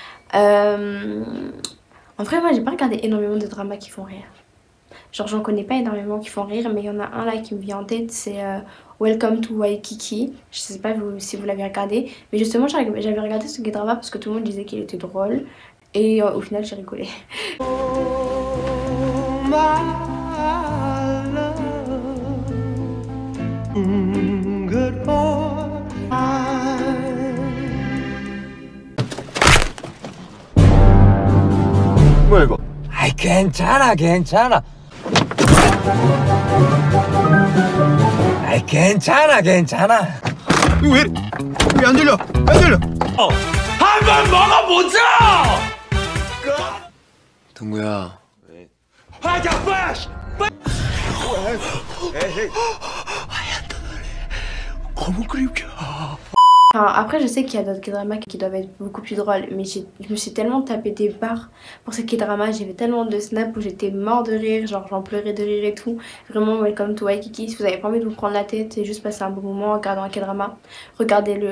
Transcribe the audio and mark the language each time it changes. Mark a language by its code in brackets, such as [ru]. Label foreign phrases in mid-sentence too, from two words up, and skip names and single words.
[fr] En vrai, moi, j'ai pas regardé énormément de dramas qui font rire. Genre j'en connais pas énormément qui font rire, mais il y en a un là qui me vient en tête, c'est Welcome to Waikiki. Je sais pas si vous l'avez regardé, mais justement j'avais regardé ce K-drama parce que tout le monde disait qu'il était drôle et au final j'ai rigolé. [ko] 뭐야 이거? 아이 괜찮아 괜찮아. 아이 괜찮아 괜찮아. 이거 왜 안 들려? 안 들려? 한번 먹어보자. 동구야. 왜? 하자 빨리. 에이. comment 그립게? [fr] Enfin, après je sais qu'il y a d'autres K-dramas qui doivent être beaucoup plus drôles, mais je me suis tellement tapé des barres pour ces K-dramas, j'ai fait tellement de snaps où j'étais mort de rire, genre j'en pleurais de rire et tout. Vraiment Welcome to Waikiki, si vous avez pas envie de vous prendre la tête et juste passer un bon moment en regardant un K-drama, regardez-le.